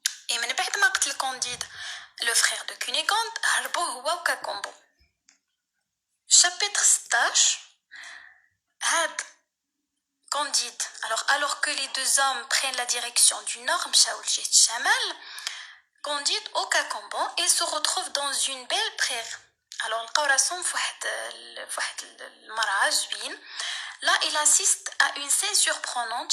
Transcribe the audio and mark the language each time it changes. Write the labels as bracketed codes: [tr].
[ar] اي من بعد ما قتل كانديد لو فرير دو كونيغوند هربوا هو وكاكومبو. [fr] chapitre 16 هاد Candide. Alors que les deux hommes prennent la direction du nord, [ar] مشاو لجهة الشمال، [fr] Candide au Cacombo et se retrouve dans une belle prairie. [ar] Alors لقاو راسهم في واحد المرعى زوين. [fr] Là il assiste à une scène surprenante.